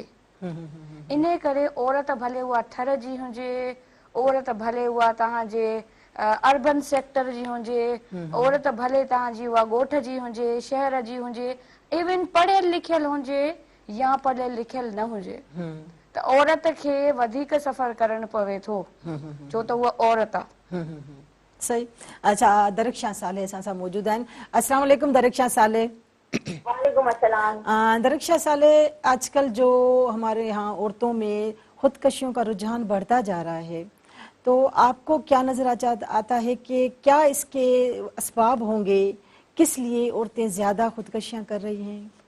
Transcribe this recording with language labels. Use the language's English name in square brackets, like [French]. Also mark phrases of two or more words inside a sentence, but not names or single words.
[Sindhi] इन करे औरत भले उहा थर जी हुजे, औरत भले उहा तव्हांजे [English] urban sector [Sindhi] जी हुजे, औरत भले तव्हांजी उहा ॻोठ जी हुजे, शहर जी हुजे, इवन पढ़ियल लिखियल हुजे या पढ़ियल लिखियल न हुजे, त औरत खे वधीक सफ़र करणु पवे थो, छो त उहा औरत आहे। [Urdu] صحیح. اچھا درخشاں صالح اساں سا موجود ہیں. السلام علیکم درخشاں صالح. وعلیکم السلام. درخشاں صالح آج کل جو ہمارے یہاں عورتوں میں خودکشیوں کا رجحان بڑھتا جا رہا ہے تو آپ کو کیا نظر آتا ہے کہ کیا اس کے اسباب ہوں گے, کس لیے عورتیں زیادہ خودکشیاں کر رہی ہیں؟